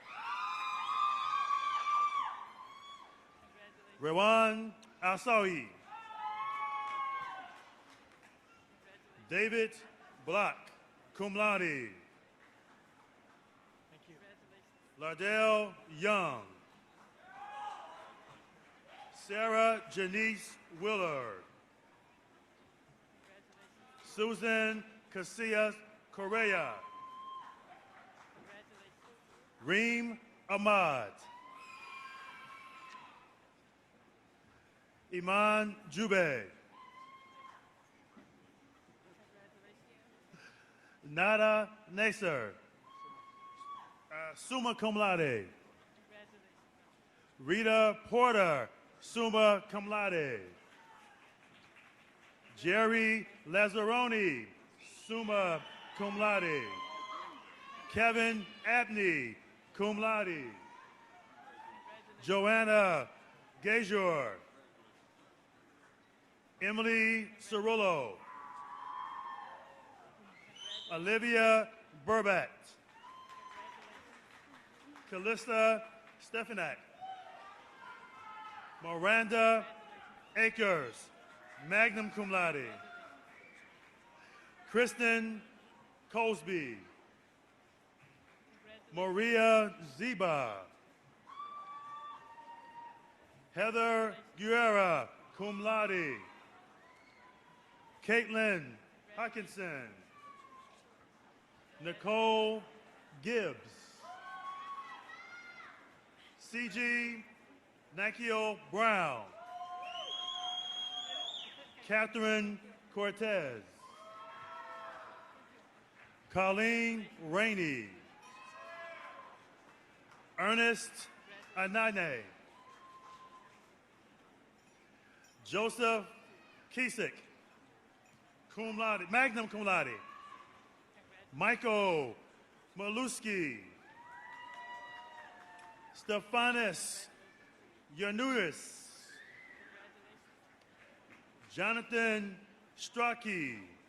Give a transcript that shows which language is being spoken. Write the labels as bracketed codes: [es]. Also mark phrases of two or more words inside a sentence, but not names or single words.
[en] Rewan Asawi. David Block, [la] cum laude. [en] Lardell Young. Sarah Janice Willard. Susan Casillas Correa. Reem Ahmad. Iman Jube. Nada Nasser. [la] Summa cum laude. [en] Rita Porter, [la] summa cum laude. [en] Jerry Lazzaroni, [la] summa cum laude. [en] Kevin Abney, [la] cum laude. [en] Joanna Gajor. Emily Cerullo. Olivia Burback. Callista Stefanak. Miranda Akers, [la] magna cum laude. [en] Kristen Cosby. Maria Ziba. Heather Guerra, [la] cum laude. [en] Caitlin Hawkinson. Nicole Gibbs. C.G. Nakio Brown. Catherine Cortez. Colleen Rainey. Ernest Anane. Joseph Kisik, [la] cum laude, magna cum laude. [en] Michael Maluski. Stephanus Yanuis. Jonathan Strachey.